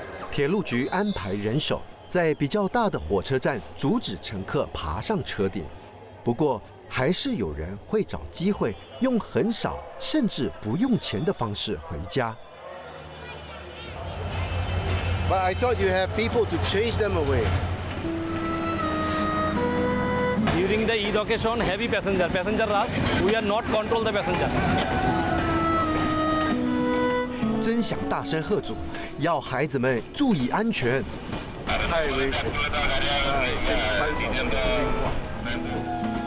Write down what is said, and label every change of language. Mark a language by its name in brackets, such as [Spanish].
[Chinese] 铁路局安排人手，在比较大的火车站阻止乘客爬上车顶。不过，还是有人会找机会用很少甚至不用钱的方式回家。 [English] But I thought you have people to chase them away. During the Eid occasion, heavy passenger rush, we are not control the passenger. [Chinese] 真想大声喝阻，要孩子们注意安全。太危险！哎，这是班长的电话。